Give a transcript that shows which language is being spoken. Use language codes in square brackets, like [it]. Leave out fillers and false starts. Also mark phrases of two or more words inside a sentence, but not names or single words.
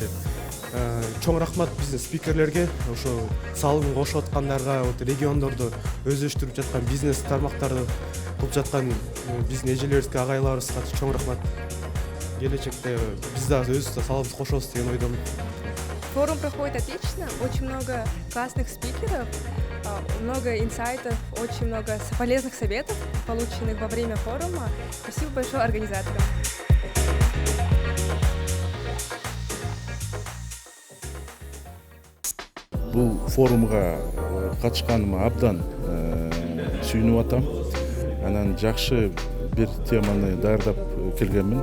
[ky] Чоң рахмат биздин спикерлерге, ошо салым кошуп аткандарга, региондорду өздөштүрүп жаткан бизнес тармактарды кылып жаткан биздин эжелерибизге, агайларыбызга чоң рахмат. Келечекте биз да өзүбүз салымыбызды кошобуз деген ойдомун. [ru] Форум проходит отлично, очень много классных спикеров, много инсайтов, очень много полезных советов, полученных во время форума. Спасибо большое организаторам. [ky] Бул форумга катышканыма абдан сүйүнүп атам. Анан жакшы бир теманы даярдап келгенмин.